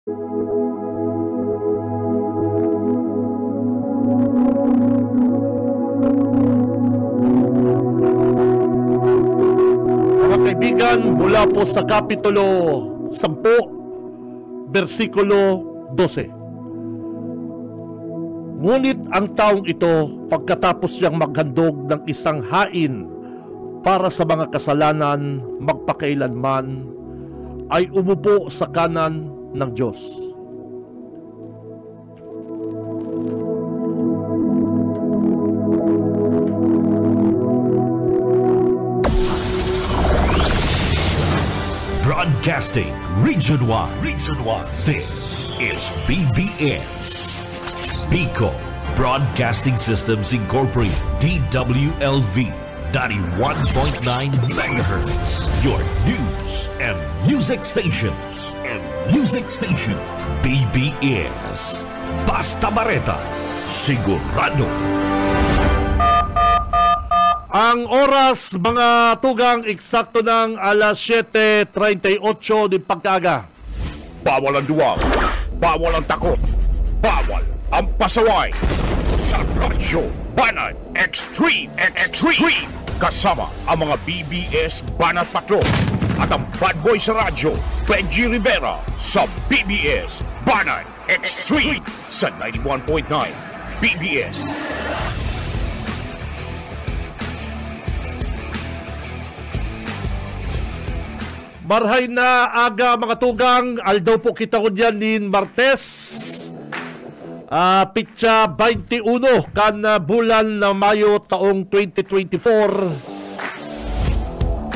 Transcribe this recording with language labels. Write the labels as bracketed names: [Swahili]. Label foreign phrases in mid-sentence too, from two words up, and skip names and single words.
[Filipino] Mga kaibigan, mula po sa Kapitulo 10, versikulo 12. Ngunit ang taong ito, pagkatapos niyang maghandog ng isang hain para sa mga kasalanan magpakailanman, ay umupo sa kanan ng Diyos. [English] Broadcasting Region 1. This is BBS. Bicol Broadcasting Systems Incorporated. DWLV 91.9 MHz. Your news and music stations. [Bikol] BBS. Basta Bareta. Sigurado. Ang oras, mga tugang, eksakto ng alas 7:38 ng pagkaga. [Filipino] Bawal ang duwag, bawal ang takot, bawal ang pasaway. Sa Radyo Banat Extreme. Kasama ang mga BBS Banat Patrol at ang [English] bad boy [Filipino] sa radyo, Benji Rivera, sa BBS Banat Extreme sa 91.9 BBS. [Bikol] Marhay na aga, mga tugang. Aldaw po kita ko dyan nin Martes. Pitsa 21 kan bulan na Mayo taong 2024.